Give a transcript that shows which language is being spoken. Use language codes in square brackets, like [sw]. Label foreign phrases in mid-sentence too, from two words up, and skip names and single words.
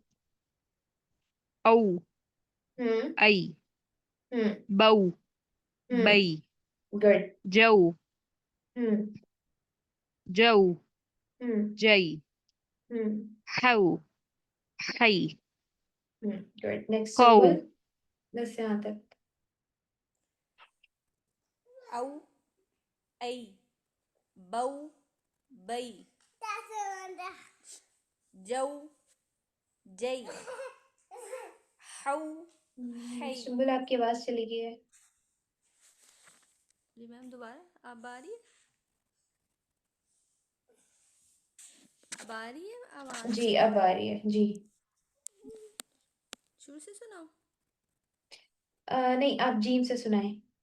[hi] औ, हम्म ऐ, हम्म बऊ, हम्म बई, [en] Good. [hi] जौ, हम्म जौ, हम्म जई, हम्म हौ, हई, [en] Good. Next [hi] हौ, सिंबल। बस यहाँ तक। औ ऐ बऊ बई जौ जई हौ हई। सिंबल आपकी आवाज चली गई है। जी मैम, दोबारा अब आ रही है? अब आ रही है आवाज? जी अब आ रही है जी। शुरू से सुनाओ। नहीं, आप जीम से सुनाएं।